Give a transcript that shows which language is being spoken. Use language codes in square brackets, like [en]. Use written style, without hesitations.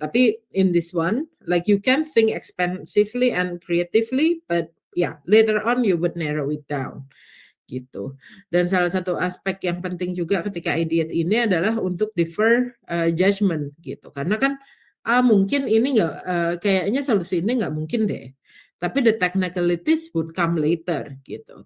[en] Tapi in this one, like you can think expansively and creatively, but yeah, later on you would narrow it down gitu. [id] Dan salah satu aspek yang penting juga ketika ideate ini adalah untuk [en] defer judgment [id] gitu. Karena kan mungkin ini kayaknya solusi ini nggak mungkin deh. [en] Tapi the technicalities would come later gitu.